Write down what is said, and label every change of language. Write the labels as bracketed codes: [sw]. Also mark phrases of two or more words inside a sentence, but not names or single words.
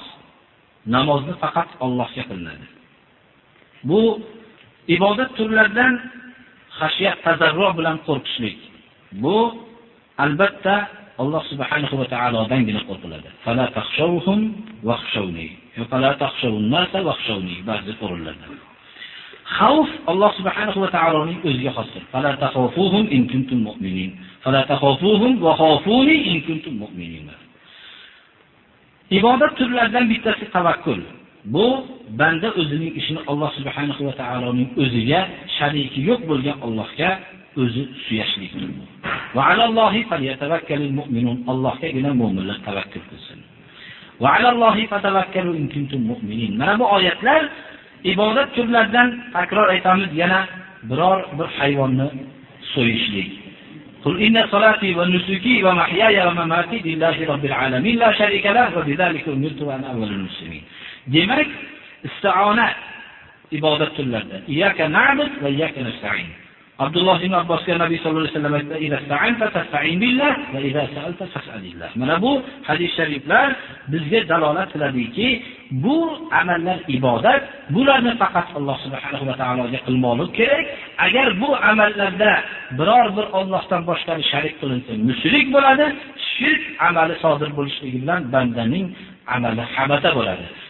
[uz] Namozni faqat Allohga qilinadi. Bu ibodat turlaridan xashiyat, tazarru bilan qo'rqishlik. Bu albatta Alloh [ar] سبحانه وتعالى [uz] qo'rqiladi. [ar] فلا تخشوهم واخشوني فلا تخشوا الناس واخشوني. [uz] Ba'zi o'rinlarda. Xavf Alloh [ar] سبحانه وتعالى [uz] o'ziga xosdir. [ar] فلا تخافوهم إن كنتم مؤمنين فلا تخافوهم وخافون إن كنتم مؤمنين. [uz] Ibodat turlaridan bittasi tavakkul. Bu banda o'zining ishini Alloh [ar] سبحانه وتعالى [uz] o'ziga, shariki yo'q bo'lgan Allohga o'zi suyashlikdir. [ar] وعلى الله فليتوكل المؤمنون. [uz] Allohgagina mu'minlar tavakkul qilsin. [ar] وعلى الله فتوكلوا إن كنتم مؤمنين. [uz] Mana bu oyatlar ibodat turlaridan takror aytamiz, yana biror bir hayvonni so'yishlik. [ar] قل إن صلاتي ونسكي ومحياي ومماتي لله رب العالمين لا شريك له وبذلك أمرت أنا أول المسلمين. [uz] Demak, isti'ona ibodat turlaridan. [ar] إياك نعبد وإياك نستعين. [uz] Abdulloh ibn Abbosga Nabiy [ar] صلى الله عليه وسلم [uz] aytdi: [ar] "إذا استعنت فاستعن بالله وإذا سألت فاسأل الله." [uz] Mana bu hadis shariflar bizga dalolat qiladiki, bu amallar ibodat, bularni faqat Alloh [ar] سبحانه وتعالى [uz] qilmoqlik kerak. Agar bu amallarda biror bir Allohdan boshqani sharik qilinsa, mushrik bo'ladi. Shirk amali sodir bo'lishligi bilan bandaning amali habata bo'ladi.